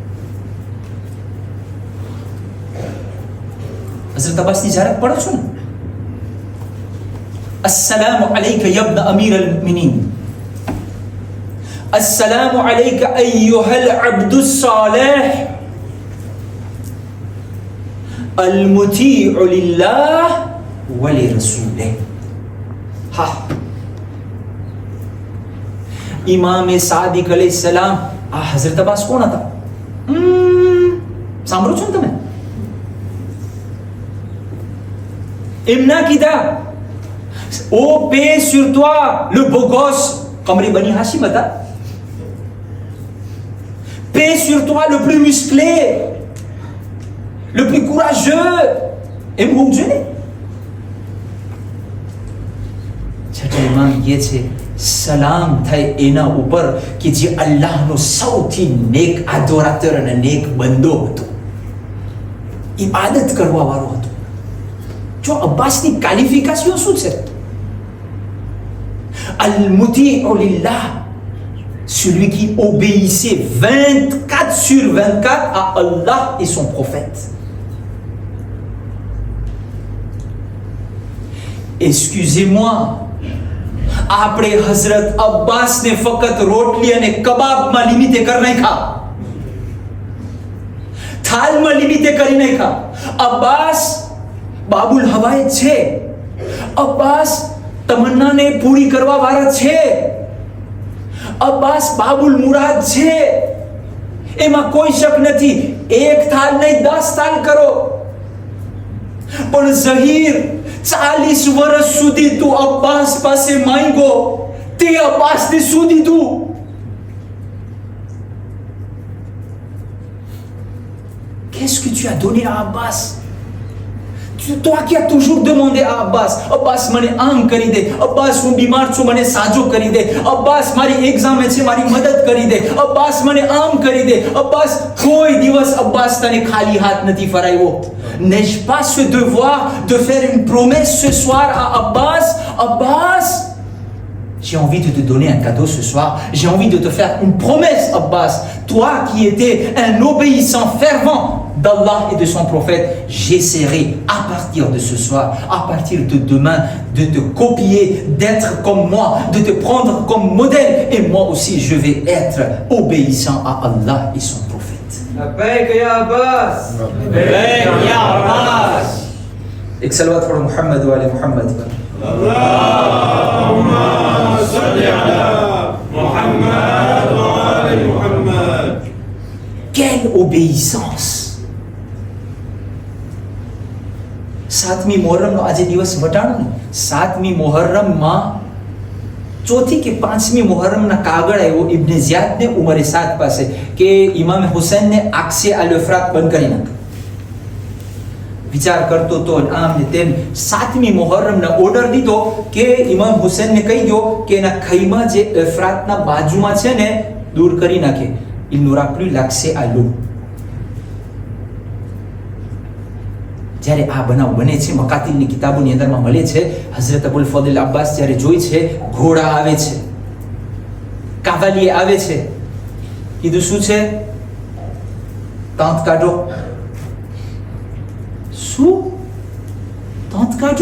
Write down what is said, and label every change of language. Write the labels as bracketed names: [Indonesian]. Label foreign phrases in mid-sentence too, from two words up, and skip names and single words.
[Gujarati] હઝરત અબ્બાસની જ્યારે પડો છો ને, [Arabic] السلام عليك يا ابن أمير المؤمنين، السلام عليك أيها العبد الصالح المطيع لله ولرسوله. [Gujarati] હા, ઇમામ સાદિક અલૈહિસ સલામ, આ હઝરત અબ્બાસ કોણ હતા? સાંભળો છો ને તમે? એમના કીધા, ઓ [French] paix sur toi le beau gosse, [Gujarati] કમરી બની હાશિમ હતા. [French] paix sur toi le plus musclé, le plus courageux. [Gujarati] એમ હોવું જોઈએ ને? છઠ્ઠા ઇમામ કહે છે, સલામ થાય એના ઉપર કે જે અલ્લાહનો સૌથી નેક આદોરાતર અને નેક બંદો હતો, ઇબાદત કરવા વાળો હતો. જો અબ્બાસની ક્વોલિફિકેશન શું છે? [Arabic] المطيع لله, [French] celui qui obéissait 24/24 à Allah et son prophète. Excusez-moi, [Gujarati] આપણે હઝરત અબ્બાસને ફક્ત રોટલી અને કબાબમાં લિમિટે કરી નાખ્યા, થાલમાં લિમિટે કરી નાખ્યા. અબ્બાસ બાબુલ હવાય છે, અબ્બાસ તમન્નાને પૂરી કરવા વાળા છે, અબ્બાસ બાબુલ મુરાદ છે, એમાં કોઈ શક નથી. એક થાલ નહીં 10 થાલ કરો, પણ ઝહીર 40 વર્ષ સુધી તું અબ્બાસ પાસે માંગ્યો, તે અબ્બાસને શું દીધું? [French] Qu'est-ce que tu as donné à Abbas? Toi qui as toujours demandé à Abbas, [Gujarati] Abbas મને આમ કરી દે, અબ્બાસ હું બીમાર છું મને સાજો કરી દે, અબ્બાસ મારી એક્ઝામ છે મારી મદદ કરી દે, અબ્બાસ મને આમ કરી દે, અબ્બાસ કોઈ દિવસ અબ્બાસ તને ખાલી હાથ નથી ફરાવ્યો. [French] N'ai-je pas ce devoir de faire une promesse ce soir à Abbas? Abbas, j'ai envie de te donner un cadeau ce soir. J'ai envie de te faire une promesse, Abbas. Toi qui étais un obéissant fervent d'Allah et de son prophète, j'essaierai à partir de ce soir, à partir de demain, de te copier, d'être comme moi, de te prendre comme modèle. Et moi aussi, je vais être obéissant à Allah et son prophète. [Arabic] لبيك يا عباس. لبيك يا عباس. [Urdu] ایک صلوات پڑھو محمد والے محمد پر. [Arabic] اللهم صل على محمد وآل محمد. [French] Quelle obéissance! [Gujarati] સાતમી મોહર્રમનો આજે દિવસ વટાણો ને, સાતમી મોહર્રમમાં ચોથી કે પાંચમી મોહર્રમના કાગળ આવ્યો ઇબ્ને ઝિયાદને ઉમરે સાત પાસે કે ઇમામ હુસૈનને આંખસે અલ અફરાત બંધ કરી નાખ. વિચાર કરતો તો આમ ને તેમ સાતમી મોહર્રમના ઓર્ડર દીધો કે ઇમામ હુસૈનને કહી દો કે એના ખૈમા જે અફરાતના બાજુમાં છે ને દૂર કરી નાખે. [French] Il n'aura plus l'accès à l'eau. [Gujarati] જ્યારે આ બનાવ બને છે, મકાતિલની કિતાબોની અંદરમાં મળે છે, હઝરત અબુલ ફضل અબ્બાસ જ્યારે જોઈ છે, ઘોડા આવે છે, કાવાલીએ આવે છે, કીધું શું છે? તાંત કાઢો. શું તાંત કાઢો?